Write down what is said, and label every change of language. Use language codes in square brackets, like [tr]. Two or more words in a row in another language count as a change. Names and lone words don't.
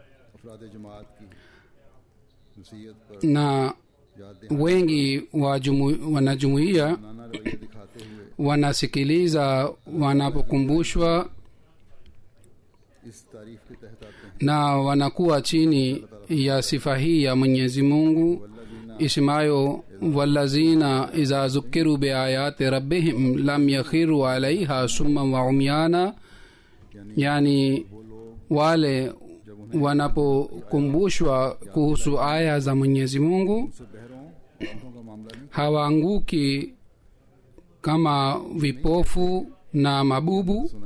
[sw] na wengi wa wanajumuiya wanasikiliza wanapokumbushwa, na wanakuwa chini ya sifa hii ya Mwenyezi Mungu isemayo [ar] والذين إذا ذكروا بآيات ربهم لم يخروا عليها صما وعميانا, [sw] yani wale wanapokumbushwa kuhusu aya za Mwenyezi Mungu hawaanguki kama vipofu na mabubu.